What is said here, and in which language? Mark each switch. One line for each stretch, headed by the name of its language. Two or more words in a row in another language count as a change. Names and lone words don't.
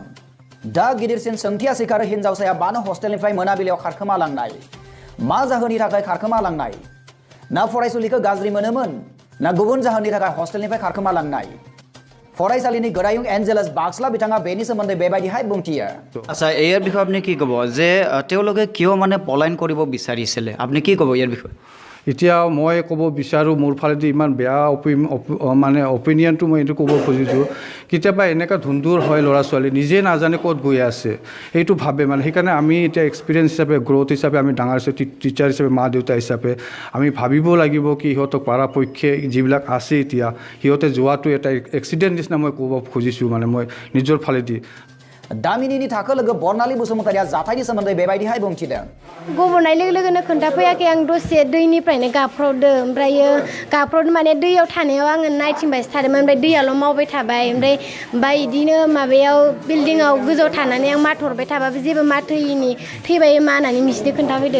Bodo: दा गिदिरसिन सोंथिया सिखारो हिन्जावसाया मानो हस्टेलनिफ्राय मोनाबिलियाव खारखोमा लांनाय? मा जाहोननि थाखाय खारखोमा लांनाय? ना फरायसुलिखौ गाज्रि मोनोमोन ना गुबुन जाहोननि थाखाय हस्टेलनिफ्राय खारखोमा लांनाय? फरायसालिनि गोरायुं एन्जेलास बाक्सला बिथाङा बेनि सोमोन्दै बेबायदिहाय बुंथियो
Assamese: আচ্ছা ইয়াৰ বিষয়ে আপুনি কি ক'ব যে তেওঁলোকে কিয় মানে পলায়ন কৰিব বিচাৰিছিলে আপুনি কি ক'ব ইয়াৰ বিষয়ে এতিয়া মই ক'ব বিচাৰোঁ মোৰ ফালেদি ইমান বেয়া মানে অপিনিয়নটো মই এইটো ক'ব খুজিছোঁ কেতিয়াবা এনেকুৱা ধুন্দুৰ হয় ল'ৰা ছোৱালী নিজে নাজানে ক'ত গৈ আছে সেইটো ভাবে মানে সেইকাৰণে আমি এতিয়া এক্সপিৰিয়েঞ্চ হিচাপে গ্ৰ'থ হিচাপে আমি ডাঙৰ হিচাপে টিচাৰ হিচাপে মা দেউতা হিচাপে আমি ভাবিব লাগিব কি সিহঁতক পৰাপক্ষে যিবিলাক আছে এতিয়া সিহঁতে যোৱাটো এটা এক্সিডেণ্ট নিচিনা মই ক'ব খুজিছোঁ মানে মই নিজৰ ফালেদি
Bodo: दामिनीनि थाखो लोगो बर्नाली बसुमतारिया जाथायनि सोमोन्दै बेबायदिहाय बुंथिदों गबनाय लोगो लोगोनो खोन्थाफैयाखै आं दसे दैनिफ्रायनो गाबफ्रावदों ओमफ्रायो गाबफ्रावदों माने दैयाव थानायाव आङो नायथिंबायसो थादोंमोन ओमफ्राय दैयाल' मावबाय थाबाय ओमफ्राय बिदिनो माबायाव बिल्डिङाव गोजौआव थानानै आं माथहरबाय थाबाबो जेबो माथो होयिनि थैबाय मा होननानै मिथिनो खोन्थाफैदों